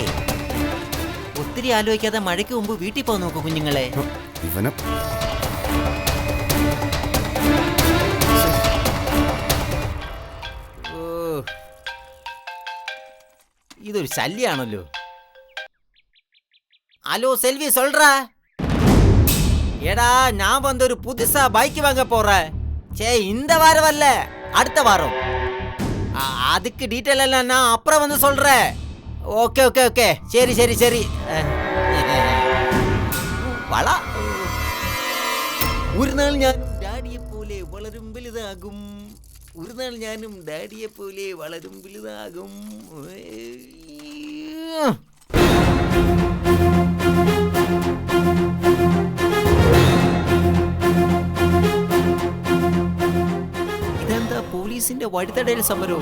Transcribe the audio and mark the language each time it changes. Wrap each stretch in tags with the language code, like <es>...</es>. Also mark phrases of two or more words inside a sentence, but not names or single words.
<ml>ഒത്തിരി ആലോചിക്കാതെ മഴയ്ക്ക് മുമ്പ് വീട്ടിൽ പോകാൻ നോക്കൂ കുഞ്ഞുങ്ങളെ. ഇവനെ ഓ, ഇതൊരു ശല്യാണല്ലോ.</ml> <ta>ഹലോ செல்வி சொல்றா? ஏடா நான் வந்து ஒரு புதுசா பைக் வாங்க போறேன். சே, இந்த வாரம் வரல, அடுத்த வாரம். அதுக்கு டீட்டெயில் எல்லாம் நான் அப்புறம் வந்து சொல்றேன்.</ta> <en>okay okay okay,</en> <ta>சரி சரி சரி.</ta> <ml>വള. ഒരു നാൾ ഞാൻ ഡാഡിയെ പോലെ വളരും വലുതാകും. ഒരു നാൾ ഞാനും ഡാഡിയെ പോലെ വളരും വലുതാകും. ഇതെന്താ പോലീസിന്റെ വഴിത്തടയൽ സമരവും?</ml>